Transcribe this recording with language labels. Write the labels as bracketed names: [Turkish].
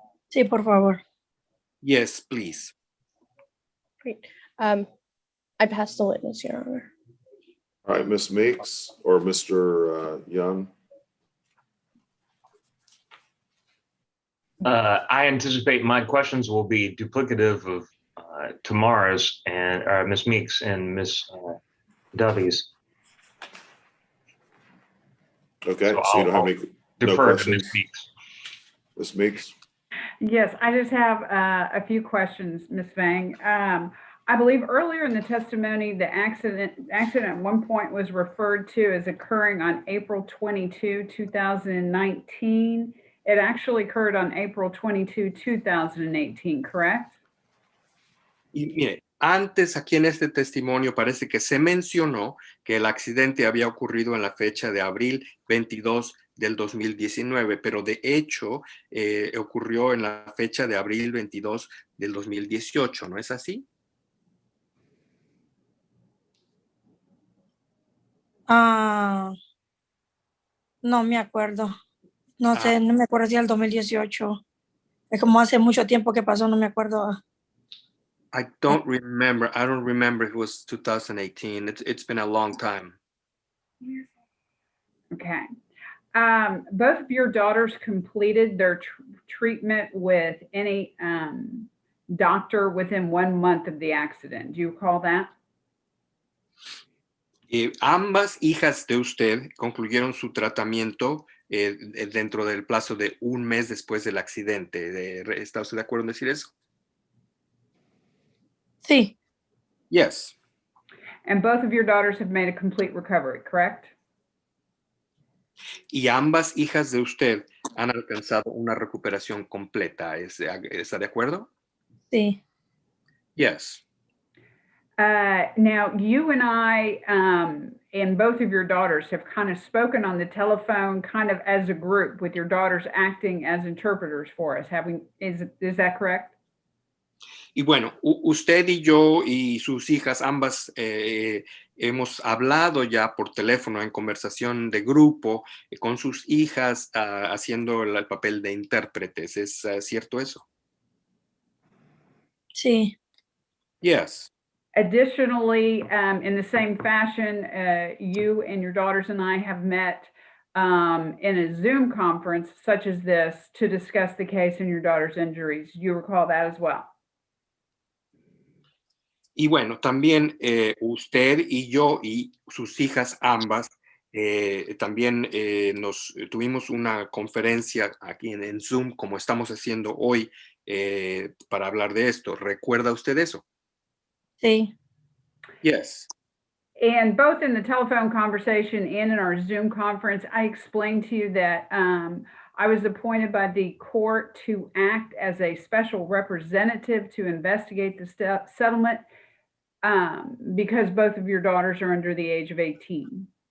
[Spanish] Sí, por favor. [English] Yes, please. Great. I pass the witness, Your Honor. All right, Ms. Meeks or Mr. Young? I anticipate my questions will be duplicative of Tamara's and Ms. Meeks and Ms. Dovey's. Okay, So so you don't have I'll any defer to questions? Ms. Meeks. Ms. Meeks? Yes, I just have a few questions, Ms. Fang. I believe earlier in the testimony, the accident at one point was referred to as occurring on April 22, 2019. It actually occurred on April 22, 2018, correct? [Spanish] Y mire, antes aquí en este testimonio parece que se mencionó que el accidente había ocurrido en la fecha de abril 22 del 2019, pero de hecho ocurrió en la fecha de abril 22 del 2018, ¿no es así? No me acuerdo. No sé, no me acuerdo si era el 2018. Es como hace mucho tiempo que pasó, no me acuerdo. [English] I don't remember. I don't remember if it was 2018. It's been a long time. Okay. Both of your daughters completed their treatment with any doctor within 1 month of the accident. Do you recall that? [Spanish] Ambas hijas de usted concluyeron su tratamiento dentro del plazo de 1 mes después del accidente. ¿Está usted de acuerdo en decir eso? Sí, [English] Yes. And both of your daughters have made a complete recovery, correct? [Spanish] Y ambas hijas de usted han alcanzado una recuperación completa. ¿Está de acuerdo? sí. [English] Yes. Now, you and I and both of your daughters have kind of spoken on the telephone kind of as a group with your daughters acting as interpreters for us. Is that correct? [Spanish] Y bueno, usted y yo y sus hijas, ambas, hemos hablado ya por teléfono en conversación de grupo con sus hijas haciendo el papel de intérpretes. ¿Es cierto eso? Sí. [English] Yes. Additionally, in the same fashion, you and your daughters and I have met in a Zoom conference such as this to discuss the case and your daughter's injuries. Do you recall that as well? [Spanish] Y bueno, también usted y yo y sus hijas ambas también nos tuvimos una conferencia aquí en Zoom, como estamos haciendo hoy, para hablar de esto. ¿Recuerda usted eso? Sí. [English] Yes. And both in the telephone conversation and in our Zoom conference, I explained to you that I was appointed by the court to act as a special representative to investigate the settlement because both of your daughters are under the age of 18.